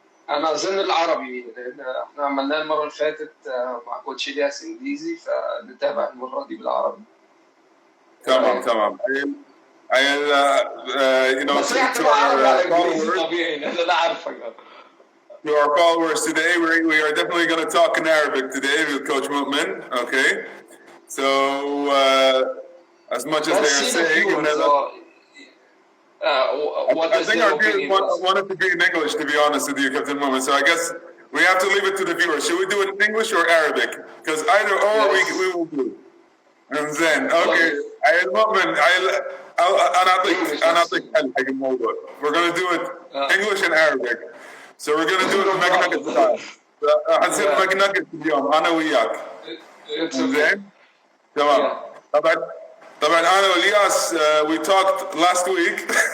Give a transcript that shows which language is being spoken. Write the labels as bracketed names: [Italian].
[Arabic] انا اظن العربي، لان احنا عملناه المره اللي فاتت مع كوتش الياس انجليزي، فنتابع المره دي بالعربي. تمام. [English] You know, to our followers today, we are definitely going to talk in Arabic today with Coach Mu'min. Okay, so as much as they are saying, I think our viewers want it to be in English, to be honest with you, Captain Mu'min. So I guess we have to leave it to the viewers. Should we do it in English or Arabic? Because either or we will do. And then, okay, [Arabic] المؤمن أنا أعطيك حل حق الموضوع. [English] We're going to do it English and Arabic. So we're going to do it McNugget style. [Arabic] حنصير McNugget اليوم أنا وياك. زين؟ تمام. طبعا أنا والياس [English] we talked last week.